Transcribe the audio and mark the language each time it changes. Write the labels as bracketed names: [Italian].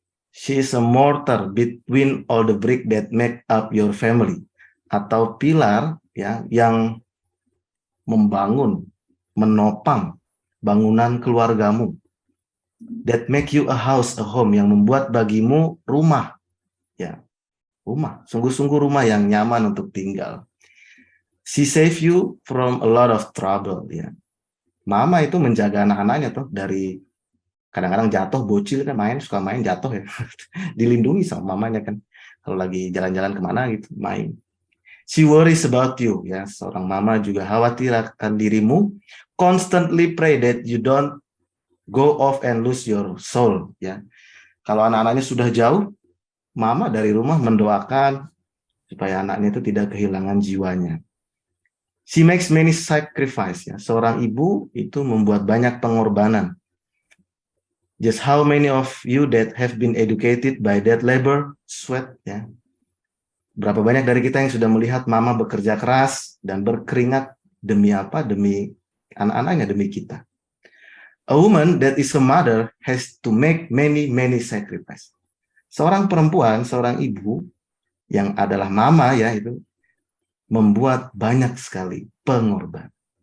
[English] She is a mortar between all the brick that make up your family, [Indonesian] atau pilar ya yang membangun, menopang bangunan keluargamu. [English] That make you a house, a home, [Indonesian] yang membuat bagimu rumah ya. Rumah, sungguh-sungguh rumah yang nyaman untuk tinggal. [English] She save you from a lot of trouble ya. [Indonesian] Mama itu menjaga anak-anaknya tuh dari kadang-kadang jatuh, bocil kan suka main jatuh ya. Dilindungi sama mamanya kan. Kalau lagi jalan-jalan kemana gitu, main. [English] She worries about you ya. [Indonesian] Seorang mama juga khawatir akan dirimu. [English] Constantly pray that you don't go off and lose your soul ya. [Indonesian] Kalau anak-anaknya sudah jauh, mama dari rumah mendoakan supaya anaknya itu tidak kehilangan jiwanya. [English] She makes many sacrifice ya. [Indonesian] Seorang ibu itu membuat banyak pengorbanan. [English] Just how many of you that have been educated by that labor, sweat ya. [Indonesian] Berapa banyak dari kita yang sudah melihat mama bekerja keras dan berkeringat demi apa? Demi anak-anaknya, demi kita. [English] A woman that is a mother has to make many sacrifice. [Indonesian] Seorang perempuan, seorang ibu yang adalah mama ya itu membuat banyak sekali pengorbanan.